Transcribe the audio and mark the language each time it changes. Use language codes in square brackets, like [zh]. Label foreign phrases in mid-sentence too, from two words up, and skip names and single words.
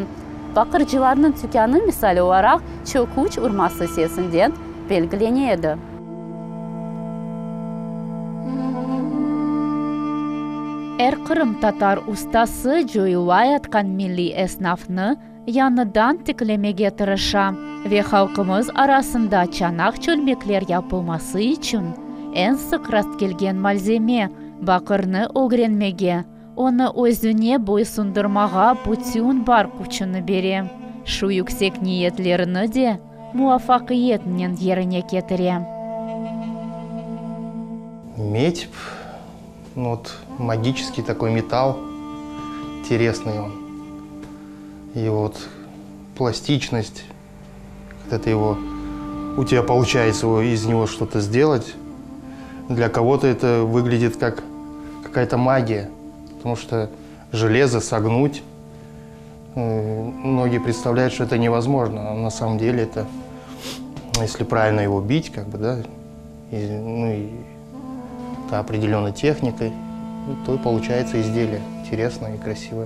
[crh] Bakırcılarının tükanı misal olarak Çökuç urması sesinden belgileniydi. Kırım Tatar ustası joyulay atkan milli esnafını yanıdan tiklemege tırışa ve halkımız arasında çanak çölmekler yapılması için en sık rast gelgen malzeme bakırını öğrenmege, onu özüne boysundurmağa bütün var gücünü bere. Şu yüksek niyetlerini de muvaffakiyetle yerine getire. [ru] Медь, магический такой металл, интересный он. И вот пластичность, когда ты у тебя получается из него что-то сделать, для кого-то это выглядит как какая-то магия, потому что железо согнуть, многие представляют, что это невозможно, а на самом деле это, если правильно его бить, как бы, да, и определенной техникой, то и получается изделие интересное и красивое.